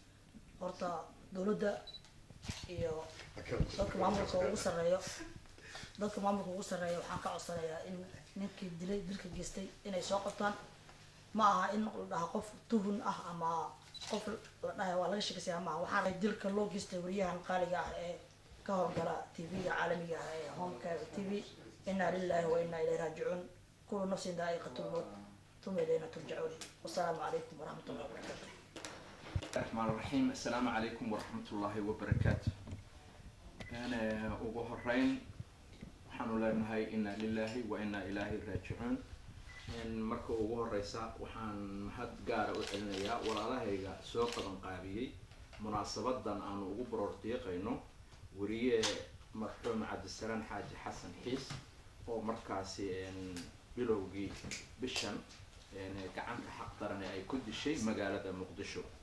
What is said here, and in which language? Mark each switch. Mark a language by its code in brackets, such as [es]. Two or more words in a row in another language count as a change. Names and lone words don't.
[so] horta dowladda iyo dadka maamulka ugu sarreeyo dadka maamulka ugu sarreeya waxaan ka codsanayaa in ninkii dilay dilka geystay inay soo qabtaan ma aha in la dhaha qof tuhun ah ama qof la dhahay waa laga sheekaysayaa maaha waxaan dilka loo geystay wariyahan qaaliga ah ee ka howlgala tv-ga caalamiga ah ee homecare tv [ar] إنا لله وإنا إليه راجعون كل نفس ذائقة الموت ثم إلينا ترجعون والسلام عليكم ورحمة الله وبركاته. الرحمن الرحيم السلام عليكم ورحمة الله وبركاته. [so] أنا ugu horeyn waxaan u leenahay [ar] إنا لله وإنا إليه راجعون. [so] marka ugu horeysa waxaan mahad gaar u celinayaa walaalahayga soo qaban qaabiyay munaasabadan aan ugu baroordiiqayno wariye marxuum Cabdisalaan Xaaji Xasan Xiis oo markaasi bilowgii bishan gacanta xaq daran ay ku dishay magaalada Muqdisho.